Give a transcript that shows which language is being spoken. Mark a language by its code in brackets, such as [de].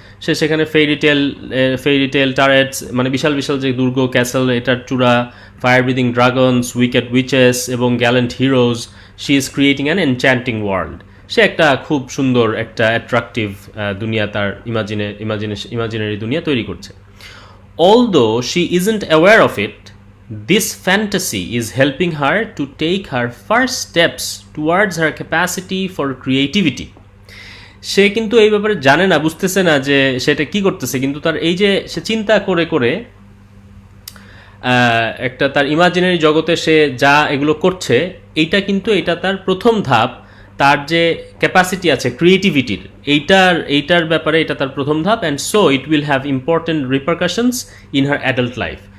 [bn] সে সেখানে ফেইরি টেল টারেটস মানে বিশাল বিশাল যে দুর্গ ক্যাসেল, এটার চূড়া, fire breathing dragons, wicked witches এবং Gallant heroes. [en] She is creating an enchanting world. [bn] সে একটা খুব সুন্দর একটা অ্যাট্রাকটিভ দুনিয়া, তার ইমাজিনারি দুনিয়া তৈরি করছে। [en] Although she isn't aware of it, this fantasy is helping her to take her first steps towards her capacity for creativity. [bn] সে কিন্তু এই ব্যাপারে জানে না, বুঝতেছে না যে সেটা কি করতেছে, কিন্তু তার এই যে সে চিন্তা করে করে একটা তার ইমাজিনারি জগতে সে যা এগুলো করছে, এটা তার প্রথম ধাপ। তার যে ক্যাপাসিটি আছে ক্রিয়েটিভিটির, এইটার ব্যাপারে এটা তার প্রথম ধাপ, [en] And so it will have important repercussions in her adult life.